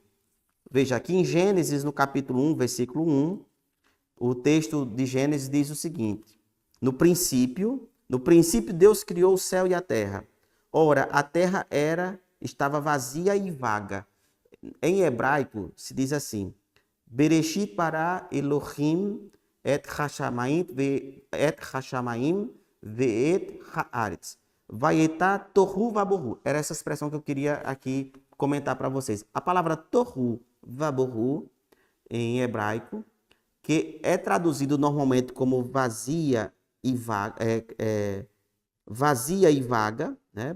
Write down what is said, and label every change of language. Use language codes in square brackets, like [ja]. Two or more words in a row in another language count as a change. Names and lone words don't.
[pt] Veja, aqui em Gênesis, no capítulo 1, versículo 1, o texto de Gênesis diz o seguinte: no princípio Deus criou o céu e a terra. Ora, a terra estava vazia e vaga. Em hebraico se diz assim: [he] בראשית ברא אלוהים את השמים ואת הארץ. והיתה תהו ובהו. [pt] Era essa expressão que eu queria aqui comentar para vocês. A palavra [he] תהו ובהו, [pt] em hebraico, que é traduzido normalmente como vazia e vaga, vazia e vaga, né?